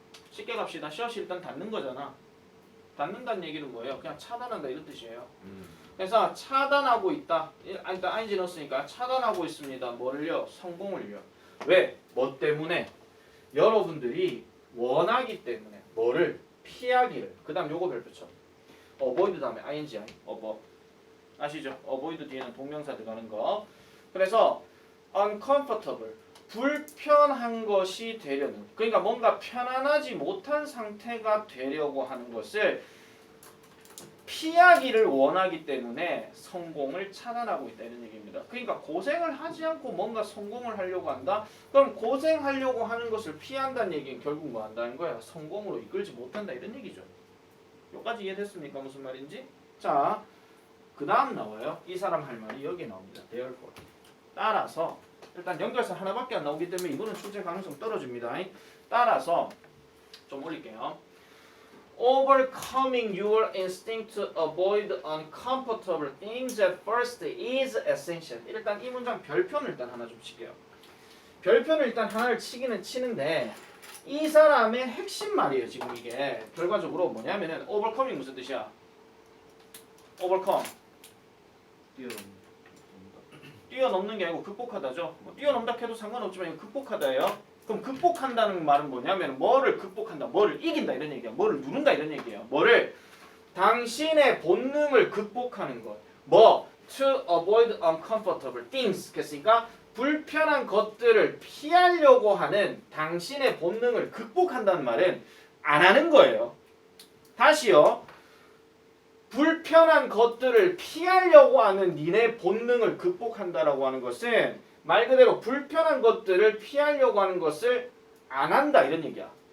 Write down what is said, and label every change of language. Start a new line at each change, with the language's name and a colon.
Korean: 쉽게 갑시다. shut이 일단 닫는 거잖아. 닫는다는 얘기는 뭐예요? 그냥 차단한다 이런 뜻이에요. 그래서 차단하고 있다. 일단 ing 넣었으니까 차단하고 있습니다. 뭐를요? 성공을요. 왜? 뭐 때문에? 여러분들이 원하기 때문에 뭐를? 피하기를. 그 다음 요거 별표쳐.
English: avoid
Korean: 다음에
English: ing, avoid.
Korean: 아시죠? avoid 뒤에는 동명사 들어가는 거. 그래서 uncomfortable, 불편한 것이 되려는. 그러니까 뭔가 편안하지 못한 상태가 되려고 하는 것을 피하기를 원하기 때문에 성공을 차단하고 있다 이런 얘기입니다. 그러니까 고생을 하지 않고 뭔가 성공을 하려고 한다? 그럼 고생하려고 하는 것을 피한다는 얘기는 결국 뭐 한다는 거야? 성공으로 이끌지 못한다 이런 얘기죠. 여기까지 이해됐습니까? 무슨 말인지? 자, 그 다음 나와요. 이 사람 할 말이 여기에 나옵니다.
English: therefore.
Korean: 따라서 일단 연결선 하나밖에 안 나오기 때문에 이거는 출제 가능성 떨어집니다. 따라서 좀 올릴게요.
English: Overcoming your instinct to avoid uncomfortable things at first is essential.
Korean: 일단 이 문장 별표는 일단 하나 좀 칠게요. 별표는 일단 하나를 치기는 치는데 이 사람의 핵심 말이에요. 지금 이게 결과적으로 뭐냐면은 overcoming 무슨 뜻이야? overcome 뛰어넘는 게 아니고 극복하다죠. 뭐 뛰어넘다 해도 상관없지만 이거 극복하다예요. 그럼 극복한다는 말은 뭐냐면 뭐를 극복한다, 뭐를 이긴다 이런 얘기야. 뭐를 누른다 이런 얘기예요. 뭐를 당신의 본능을 극복하는 것. 뭐
English: to avoid uncomfortable things.
Korean: 그러니까 불편한 것들을 피하려고 하는 당신의 본능을 극복한다는 말은 안 하는 거예요. 다시요. 불편한 것들을 피하려고 하는 니네 본능을 극복한다라고 하는 것은 말 그대로 불편한 것들을 피하려고 하는 것을 안 한다 이런 얘기야.